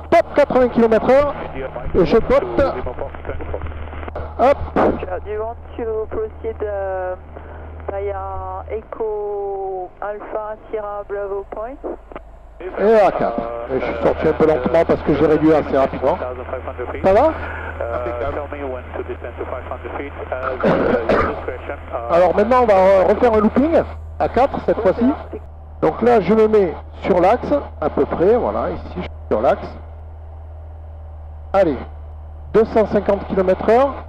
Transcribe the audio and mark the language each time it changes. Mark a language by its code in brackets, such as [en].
[fr] Top 80 km/h. Et je botte. Hop. [en] Do you want to proceed via Echo Alpha Sierra Bravo Point? [fr] Et à 4. Et je suis sorti un peu lentement parce que j'ai réduit assez rapidement. [en] 1500 feet. [fr] Ça va? [en] Tell me when to descend to 500 feet. Your discretion. [fr] Alors maintenant, on va refaire un looping à 4 cette fois-ci. Donc là, je me mets sur l'axe, à peu près. Voilà, ici, je suis sur l'axe. Allez. 250 km/h.